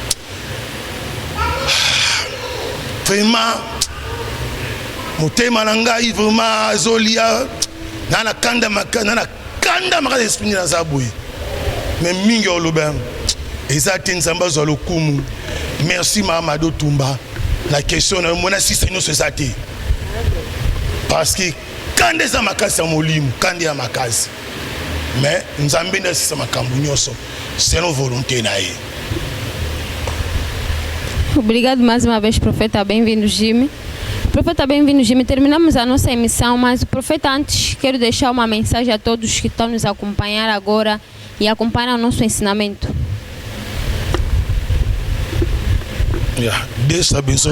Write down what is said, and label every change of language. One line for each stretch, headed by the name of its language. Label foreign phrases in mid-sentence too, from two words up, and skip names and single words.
Lingala: vraiment motema na ngai vraiment azolia nana kanda makasi esprit naza boye me mingi oloba eza te nzambe azwa lokumu merci Mamadou Tumba
French: la question
Lingala: na mona sisa nyonso eza te
French: parce que
Lingala: kanda eza makasi ya molimo kanda ya makasi mais nzambe nde asisa makambo nyonso
French: selon volonté
Lingala: na ye.
Portuguese: Obrigado mais uma vez, profeta. Bem-vindo, Jimmy. Profeta, bem-vindo, Jimmy. Terminamos a nossa emissão, mas, profeta, antes quero deixar uma mensagem a todos que estão nos acompanhar agora e acompanham o nosso ensinamento. Deus abençoe.